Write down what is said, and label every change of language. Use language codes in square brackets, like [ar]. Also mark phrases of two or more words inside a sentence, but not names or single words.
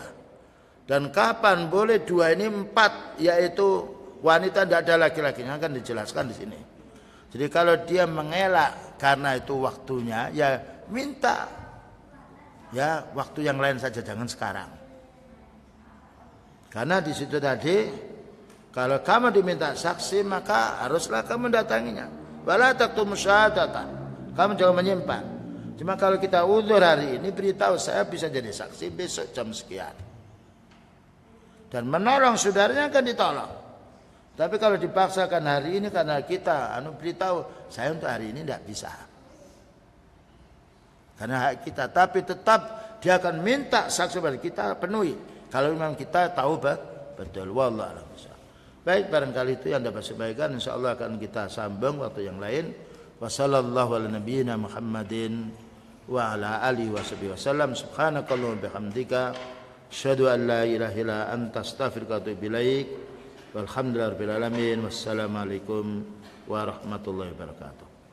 [id] Dan kapan boleh dua ini empat, yaitu wanita tidak ada laki-lakinya, akan dijelaskan di sini. Jadi kalau dia mengelak karena itu waktunya, ya minta ya waktu yang lain saja, jangan sekarang. Karena di situ tadi kalau kamu diminta saksi maka haruslah kamu datanginya. [ar] ولا تكتموا الشهادة. [id] Kamu jangan menyimpan. Cuma kalau kita uzur hari ini beritahu saya bisa jadi saksi besok jam sekian. Dan menolong saudaranya akan ditolong. Tapi kalau dipaksakan hari ini karena kita beritahu saya untuk hari ini tidak bisa. Karena hak kita, tapi tetap dia akan minta saksi pada kita penuhi. Kalau memang kita tahu betul. [ar] والله أعلم. [id] Baik, barangkali itu yang dapat saya sampaikan. Insyaallah akan kita sambung waktu yang lain. [ar] وصلى الله على نبينا محمد وعلى آله وسلم. سبحانك اللهم وبحمدك أشهد أن لا إله إلا أنت أستغفرك وأتوب إليك. والحمد لله رب العالمين. والسلام عليكم ورحمة الله وبركاته.